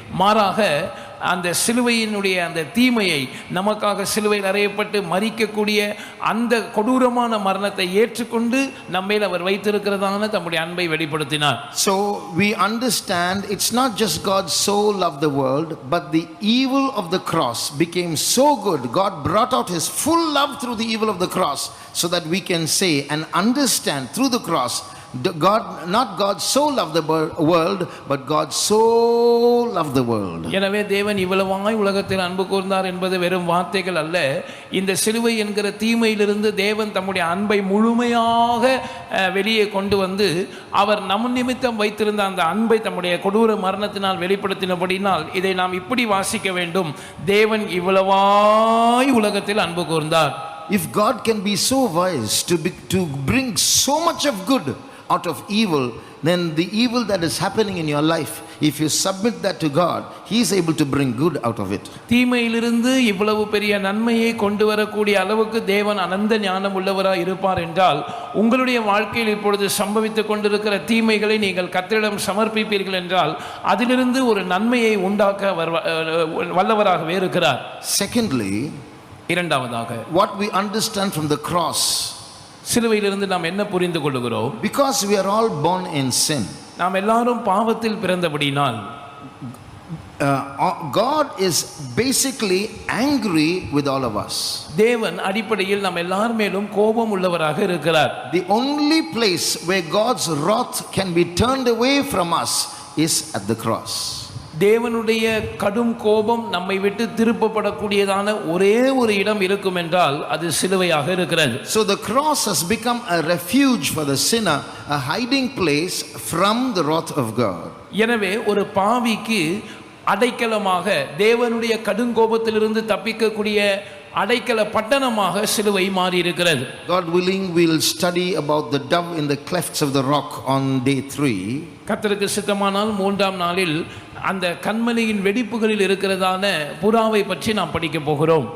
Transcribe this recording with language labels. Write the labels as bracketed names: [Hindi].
[Tamil] மாறாக அந்த சிலுவையினுடைய அந்த தீமையை, நமக்காக சிலுவையில் அறையப்பட்டு மரிக்கக்கூடிய அந்த கொடூரமான மரணத்தை ஏற்றுக்கொண்டு நம்மேல் அவர் வைத்திருக்கிறதான தம்முடைய அன்பை வெளிப்படுத்தினார். [English] So we understand it's not just God so loved the world, but the evil of the cross became so good. God brought out His full love through the evil of the cross, so that we can say and understand through the cross, God, not God so loved the world, but God so loved the world. [Tamil] எனவே தேவன் இவ்வளவாய் உலகத்தில் அன்பு கூர்ந்தார் என்பது வெறும் வார்த்தைகள் அல்ல. இந்த சிலுவை என்கிற தீமையிலிருந்து தேவன் தம்முடைய அன்பை முழுமையாக வெளியே கொண்டு வந்து அவர் நம் நிமித்தம் வைத்திருந்த அந்த அன்பை தம்முடைய கொடூர மரணத்தினால் வெளிப்படுத்தினபடினால் இதை நாம் இப்படி வாசிக்க வேண்டும்: தேவன் இவ்வளவாய் உலகத்தில் அன்பு கூர்ந்தார். [English] If God can be so wise to bring so much of good out of evil, then the evil that is happening in your life, if you submit that to God, He is able to bring good out of it. [Tamil] தீமையிலிருந்து இவ்வளவு பெரிய நன்மையை கொண்டு வரக்கூடிய அளவுக்கு தேவன் அனந்த ஞானம் உள்ளவராய் இருப்பார் என்றால், உங்களுடைய வாழ்க்கையில் இப்பொழுது சம்பவித்துக் கொண்டிருக்கிற தீமைகளை நீங்கள் கர்த்தரிடம் சமர்ப்பிப்பீர்கள் என்றால் அதிலிருந்து ஒரு நன்மையை உண்டாக்க வல்லவராகவே இருக்கிறார். [English] Secondly, [Tamil] இரண்டாவதாக, [English] what we understand from the cross, [Tamil] சிலுவையிலிருந்து நாம் என்ன புரிந்து கொள்கிறோம்? [English] because we are all born in sin, [Tamil] நாம் எல்லாரும் பாவத்தில் பிறந்தபடியினால் [English] God is basically angry with all of us. [Tamil] தேவன் அடிப்படையில் நாம் எல்லார் மேலும் கோபம் உள்ளவராக இருக்கிறார். [English] The only place where God's wrath can be turned away from us is at the cross. [Tamil] தேவனுடைய கடும் கோபம் நம்மை விட்டு திருப்பப்படக்கூடியதான ஒரே ஒரு இடம் இருக்கும் என்றால் அது சிலுவையாக இருக்கிறது. [English] So the cross has become a refuge for the sinner, a hiding place from the wrath of God. [Tamil] எனவே ஒரு பாவிக்கு அடைக்கலமாக, தேவனுடைய கடுங்கோபத்திலிருந்து தப்பிக்கக்கூடிய அடைக்கல பட்டணமாக சிலுவை மாறி இருக்கிறது. [English] God willing, we'll study about the dove in the clefts of the rock on day 3. [Tamil] கர்த்தருக்கு சித்தமானால் மூன்றாம் நாளில் அந்த கன்மலையின் வெடிப்புகளில் இருக்கிறதான புறாவை பற்றி நாம் படிக்க போகிறோம்.